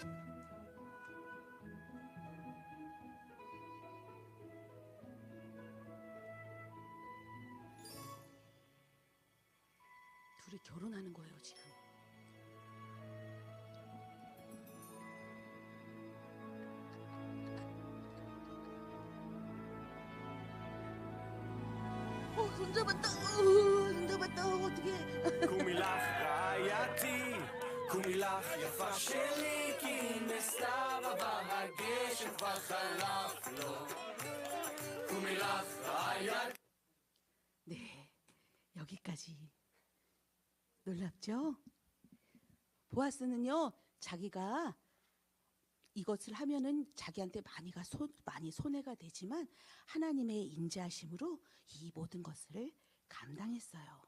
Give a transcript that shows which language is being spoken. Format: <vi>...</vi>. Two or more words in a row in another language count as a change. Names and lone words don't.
<ko>둘이 결혼하는 거예요, 지금. 손 잡았다. 손 잡았다. 어떻게?</ko> <he>קומילך רעייתי, קומילך יפה שלי, כי נסתיו עבר הגשם כבר חלף לו. קומילך רעייתי.</he> <ko>네, 여기까지. 놀랍죠? 보아스는요, 자기가 이것을 하면은 자기한테 많이 손해가 되지만 하나님의 인자하심으로 이 모든 것을 감당했어요.</ko>